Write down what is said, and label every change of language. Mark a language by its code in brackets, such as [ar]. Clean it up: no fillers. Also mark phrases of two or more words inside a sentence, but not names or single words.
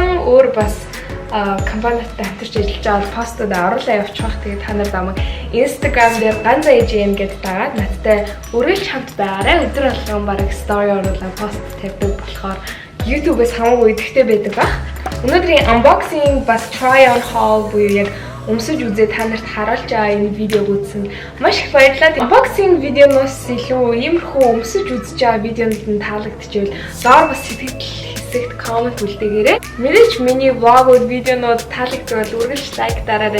[mn] Өөр бас компаниудтай хамтарч ажиллаж байгаа постууд оруулаа явуучих. Тэгээд та нар намайг Instagram дээр ганцаа EJM гэдэг дагаад надтай үргэлж хамт байгаарай. Өдөр болгон бараг story оруулаад пост тавьдаг болохоор YouTube-ээс хамаагүй идэвхтэй байдаг баг. Өнөөдрийн unboxing бас [en] try on haul [mn] буюу яг өмсөж үзээ та нарт харуулж байгаа энэ видеог үзсэн маш их баярлалаа. Unboxing видеоноос илүү иймэрхүү өмсөж үзэж байгаа видеонд нь таалагдчихвэл доор бас сэтгэл хэсэгт коммент үлдээгээрэй. Мэдээж миний vlog видеонууд таалагдвал үргэлж лайк дараарай.